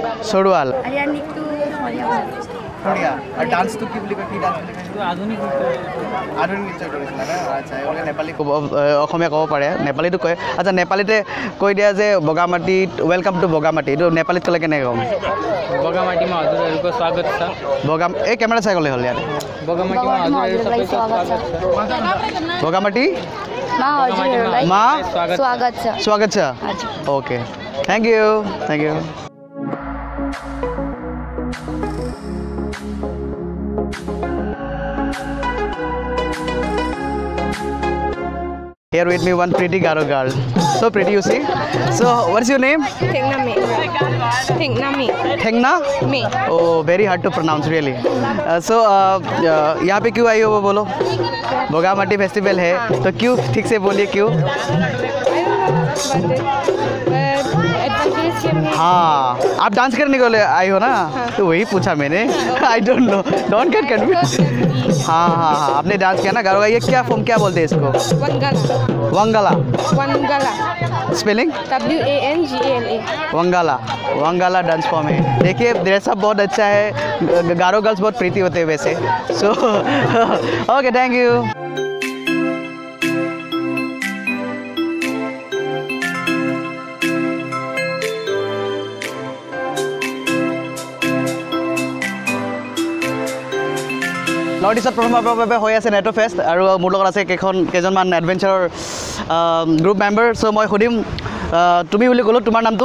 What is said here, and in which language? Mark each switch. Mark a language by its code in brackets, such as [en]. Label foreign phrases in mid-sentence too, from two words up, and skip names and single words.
[as] চৰুৱাল আৰু ইয়াৰ নৃত্যটো সৰিয়া আৰু ডান্সটো কি বুলি কয় কি ডান্স বুলি কয় আধুনিক আধুনিক নৃত্য কৰিছিলা না আচ্ছা এওঁলোকে নেপালী ক'ব অসমীয়া ক'ব পাৰে নেপালীটো কয় আচ্ছা নেপালীতে কৈ দিয়া যে বগামাটিত [en] welcome to [as] বগামাটি এইটো নেপালীত ক'লে কেনেকৈ ক'ম [ne] बगामाटीमा हजुरहरूको स्वागत छ [as] এই কেমেৰা চাই গ'লে হ'ল ইয়াত [ne] बगामाटीमा हजुरहरू सबैको स्वागत छ बगामाटी मा हजुरहरूलाई मा स्वागत छ स्वागत छ हजुर [en] okay thank you Here with me one pretty Garo girl. So pretty you see. So what's your name? Thengna? Me. Oh, very hard to pronounce really. [hi] यहाँ पे क्यों आई हो वो बोलो? बोगामाटी फेस्टिवल है तो क्यों ठीक से बोलिए क्यों? हाँ आप डांस करने को आई हो ना तो वही पूछा मैंने [en] I don't know don't get confuse [hi] हाँ आपने डांस किया ना गारो ये क्या फॉर्म क्या बोलते हैं इसको वंगाला स्पेलिंग WANGALA वंगाला [en] dance form [hi] है देखिए ड्रेसअप बहुत अच्छा है गारो गर्ल्स बहुत प्रीति होते हैं वैसे [en] so okay thank you [as] নৰ্থ ইষ্টত প্ৰথমবাৰৰ বাবে হৈ আছে নেটো ফেষ্ট আৰু মোৰ লগত আছে কেইজনমান [en] adventure group member [as] চ' মই সুধিম তুমি বুলি ক'লোঁ তোমাৰ নামটো